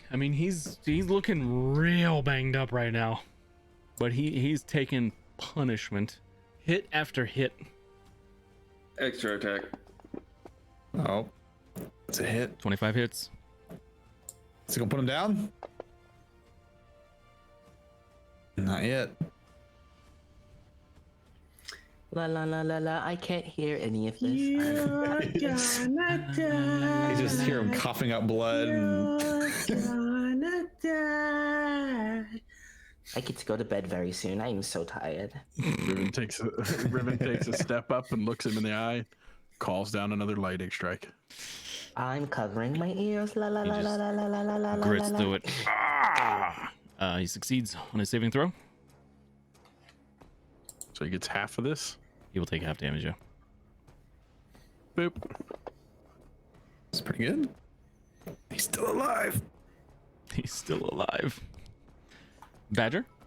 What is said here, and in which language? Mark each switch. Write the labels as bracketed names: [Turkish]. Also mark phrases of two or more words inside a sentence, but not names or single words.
[English] I mean, he's looking real banged up right now, but he's taking punishment, hit after hit. Extra attack. Oh, it's a hit. 25 hits. Is he gonna put him down? Not yet. La la la la la. I can't hear any of this. You're gonna die. You just hear him coughing up blood. And... You're gonna die. I get to go to bed very soon. I am so tired. Riven takes a step up and looks him in the eye, calls down another lightning strike. I'm covering my ears. La la He la la just la la la la la la. grits la. through it. Ah! He succeeds on his saving throw. So he gets half of this. He will take half damage. Yeah. Boop. It's pretty good. He's still alive. He's still alive. Badger.